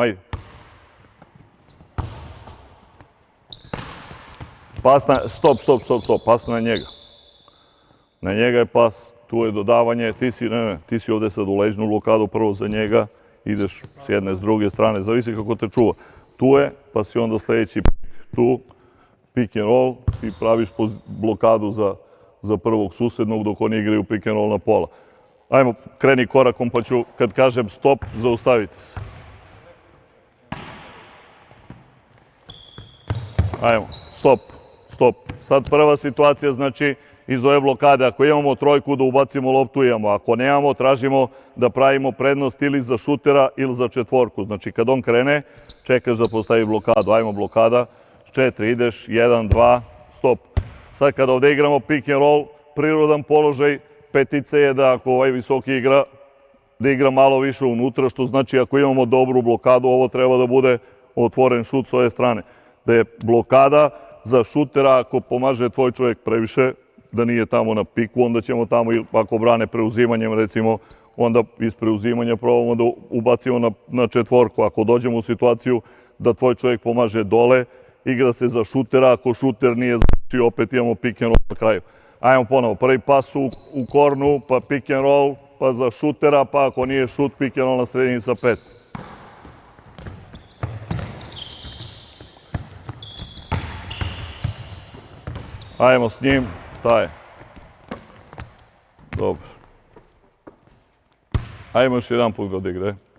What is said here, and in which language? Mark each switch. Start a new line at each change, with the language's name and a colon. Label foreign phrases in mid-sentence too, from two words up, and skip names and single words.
Serbian: Ajde. Stop, pas na njega. Na njega je pas, tu je dodavanje, ti si ovde sad u leđnu blokadu, prvo za njega, ideš s jedne, s druge strane, zavisi kako te čuva. Tu je, pa si onda sledeći tu,
English: pick and roll
Serbian: i praviš blokadu za prvog susednog dok oni igraju
English: pick and roll
Serbian: na pola. Ajmo, kreni korakom pa ću, kad kažem stop, zaustavite se. Ajmo, stop. Sad prva situacija, znači, iz ove blokade, ako imamo trojku da ubacimo loptu, imamo. Ako nemamo, tražimo da pravimo prednost ili za šutera ili za četvorku. Znači, kad on krene, čekaš da postavi blokadu. Ajmo, blokada. 4, ideš, 1, 2, stop. Sad kad ovde igramo
English: pick and roll,
Serbian: prirodan položaj petice je da ako ovaj visoki igra, da igra malo više unutra, što znači ako imamo dobru blokadu, ovo treba da bude otvoren šut s ove strane. Da je blokada za šutera, ako pomaže tvoj čovjek previše, da nije tamo na piku, onda ćemo tamo, ako brane preuzimanjem, recimo, onda iz preuzimanja probamo da ubacimo na četvorku. Ako dođemo u situaciju da tvoj čovjek pomaže dole, igra se za šutera, ako šuter nije znači, opet imamo
English: pick and roll
Serbian: na kraju. Ajmo ponovo, prvi pas u kornu, pa
English: pick and roll,
Serbian: pa za šutera, pa ako nije šut,
English: pick and roll
Serbian: na sredini sa 5. Ajmo s njim, taj je. Dobro. Ajmo još jedan put ga odigre.